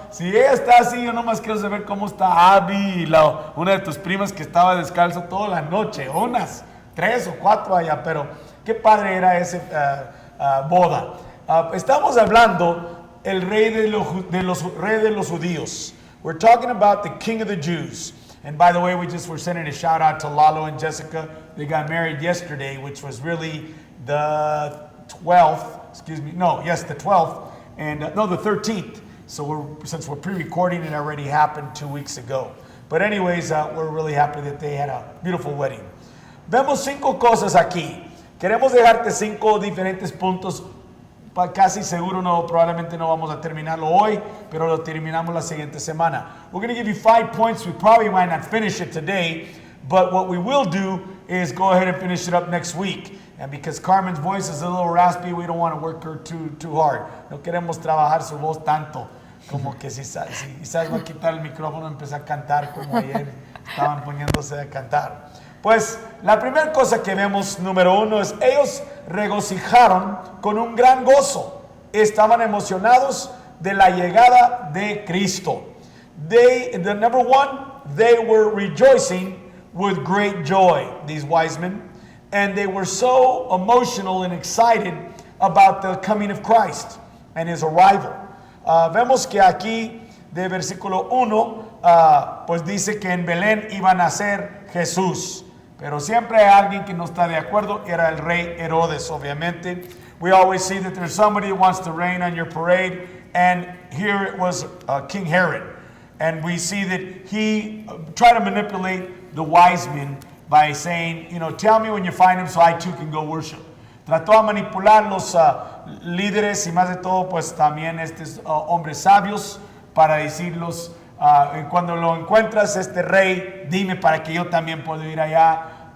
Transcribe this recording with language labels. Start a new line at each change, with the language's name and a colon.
Spanish: Si ella está así, yo nomás quiero saber cómo está Abby y una de tus primas que estaba descalzo toda la noche, unas 3 o 4 allá, pero qué padre era ese boda. Estamos hablando el rey de los judíos.
English: We're talking about the King of the Jews. And by the way, we just were sending a shout out to Lalo and Jessica. They got married yesterday, which was really the 12th, the 12th, and the 13th. So since we're pre-recording, it already happened 2 weeks ago. But anyways, we're really happy that they had a beautiful wedding.
Spanish: Vemos 5 cosas aquí. Queremos dejarte 5 diferentes puntos. Casi seguro probablemente no vamos a terminarlo hoy, pero lo terminamos la siguiente semana.
English: We're going to give you 5 points. We probably might not finish it today, but what we will do is go ahead and finish it up next week. And because Carmen's voice is a little raspy, we don't want to work her too hard.
Spanish: No queremos trabajar su voz tanto, como que si quizás va a quitar el micrófono y empezar a cantar como ayer estaban poniéndose a cantar. Pues la primera cosa que vemos, número 1, es ellos regocijaron con un gran gozo. Estaban emocionados de la llegada de Cristo.
English: Number 1, they were rejoicing with great joy, these wise men. And they were so emotional and excited about the coming of Christ and his arrival.
Spanish: Vemos que aquí, de versículo 1, pues dice que en Belén iba a nacer Jesús. Pero siempre hay alguien que no está de acuerdo. Era el rey Herodes, obviamente.
English: We always see that there's somebody who wants to rain on your parade. And here it was King Herod. And we see that he tried to manipulate the wise men by saying, tell me when you find him so I too can go worship.
Spanish: Trató de manipular los líderes y más de todo, pues también estos hombres sabios para decirlos, cuando lo encuentras, este rey, dime para que yo también pueda ir allá